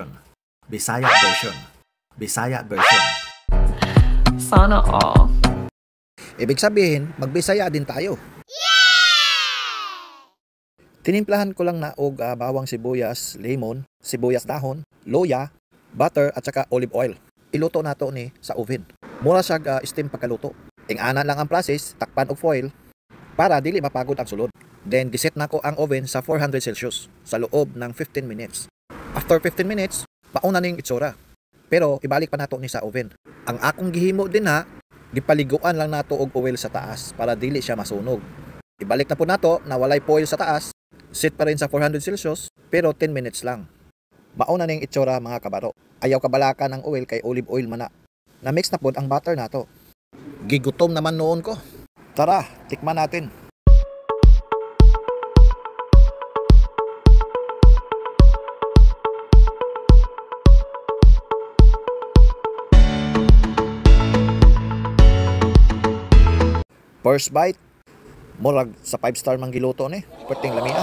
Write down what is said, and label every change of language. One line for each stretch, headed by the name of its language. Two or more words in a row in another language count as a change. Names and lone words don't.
English: Bisaya version. Bisaya version.
Filipino: Sana all. Ibig sabihin, magbisaya din tayo. Tinimplahan ko lang na og bawang sibuyas, lemon, sibuyas dahon, loya, butter at saka olive oil.
Cebuano: Iluto nato ni sa oven. Mura siya steam pagkaluto. Ingana lang ang process, takpan og foil para dili mapagod ang sulod. Then giset nako ang oven sa 400 Celsius
Filipino: sa loob ng
Cebuano: 15 minutes.
English: After 15 minutes,
Cebuano: pauna ning itsura. Pero ibalik pa nato ni sa oven. Ang akong gihimo din ha, gipaliguan lang nato og oil sa taas para dili siya masunog. Ibalik na po nato na walay foil sa taas. Set pa rin sa 400 Celsius pero 10 minutes lang. Mauna ning itsura mga kabaro. Ayaw kabalakan ng oil kay olive oil man na. Na-mix na po ang butter nato. Gigutom naman noon ko.
Filipino: Tara, tikman natin.
English: First bite,
Cebuano: murag sa 5-star mang giluto ni. Perting lamia.